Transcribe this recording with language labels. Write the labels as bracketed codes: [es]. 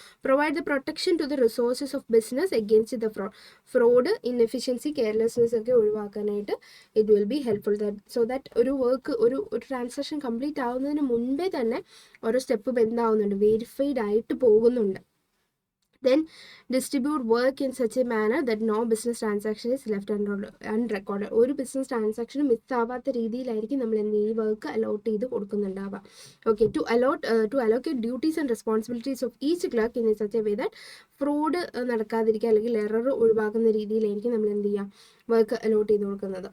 [en] provide the protection to the resources of business against the fraud, inefficiency, carelessness [ml] ഒക്കെ ഒഴിവാക്കാനായിട്ട് [en] it will be helpful so that [ml] ഒരു work ഒരു transaction complete ആവുന്നതിന് മുൻപേ തന്നെ ഓരോ സ്റ്റെപ്പും എന്താവുന്നുണ്ട്, വെരിഫൈഡ് ആയിട്ട് പോകുന്നുണ്ട്. [en] Then distribute work in such a manner that no business transaction is left unrecorded. [ml] ഒരു ബിസിനസ് ട്രാൻസാക്ഷനും മിസ്സാവാത്ത രീതിയിലായിരിക്കും നമ്മൾ ഈ വർക്ക് അലോട്ട് ചെയ്ത് കൊടുക്കുന്നുണ്ടാവുക. Okay, [en] to allocate duties and responsibilities of each clerk in such a way that [ml] fraud നടക്കാതിരിക്കുക അല്ലെങ്കിൽ error ഒഴിവാക്കുന്ന രീതിയിലായിരിക്കും നമ്മൾ എന്ത് ചെയ്യുക, വർക്ക് അലോട്ട് ചെയ്ത് കൊടുക്കുന്നത്.